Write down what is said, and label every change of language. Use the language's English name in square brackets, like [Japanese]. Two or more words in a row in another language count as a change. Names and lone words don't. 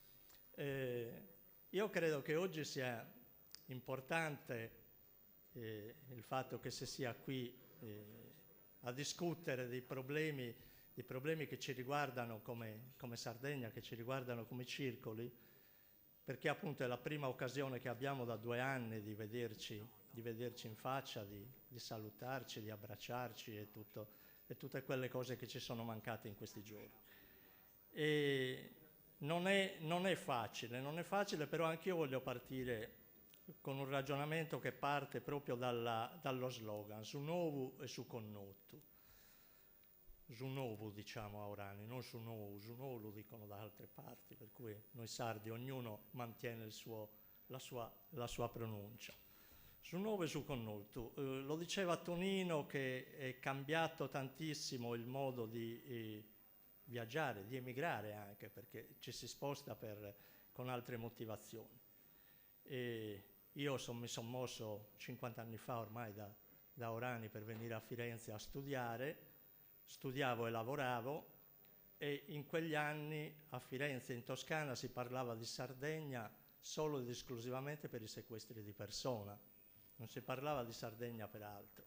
[Italian] Io credo che oggi sia importante il fatto che si sia qui a discutere dei problemi di problemi che ci riguardano come Sardegna, che ci riguardano come circoli, perché appunto è la prima occasione che abbiamo da 2 anni di vederci in faccia, di salutarci, di abbracciarci e tutte quelle cose che ci sono mancate in questi giorni. E non è facile, però anch'io voglio partire con un ragionamento che parte proprio dallo slogan, [Sardinian] su novu e su connottu. Su novu [Italian] diciamo a Orani, non [Sardinian] su novu [Italian] lo dicono da altre parti, per cui noi sardi ognuno mantiene la sua pronuncia. [Sardinian] Su novu e su connottu. [Italian] Lo diceva Tonino che è cambiato tantissimo il modo di viaggiare, di emigrare anche, perché ci si sposta con altre motivazioni. E io mi sono mosso 50 anni fa ormai da Orani per venire a Firenze a studiare, studiavo e lavoravo, e in quegli anni a Firenze, in Toscana, si parlava di Sardegna solo ed esclusivamente per i sequestri di persona, non si parlava di Sardegna per altro.